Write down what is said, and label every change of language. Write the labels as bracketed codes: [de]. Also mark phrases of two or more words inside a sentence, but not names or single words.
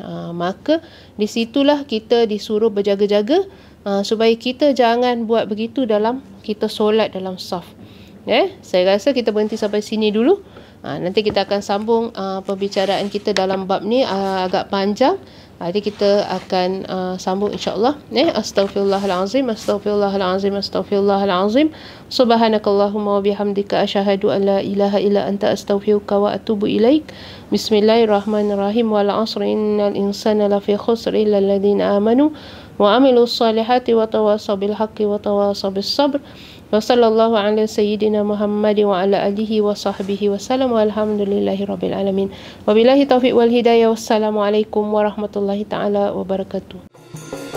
[ms] Maka di situlah kita disuruh berjaga-jaga supaya kita jangan buat begitu dalam kita solat dalam saf. Saya rasa kita berhenti sampai sini dulu. Nanti kita akan sambung pembicaraan kita dalam bab ni agak panjang. Jadi kita akan sambung [ar] إن شاء الله. أستغفر الله العظيم، أستغفر الله العظيم، أستغفر الله العظيم. سبحانك اللهم وبحمدك أشهد أن لا إله إلا أنت أستغفرك وأتوب إليك. بسم الله الرحمن الرحيم. والعصر إن الإنسان لفي خسر إلا الذين آمنوا وعملوا الصالحات وتواصوا بالحق وتواصوا بالصبر. وصلى الله على سيدنا محمد وعلى آله وصحبه وسلم والحمد لله رب العالمين. وبالله التوفيق والهداية. والسلام عليكم ورحمة الله تعالى وبركاته.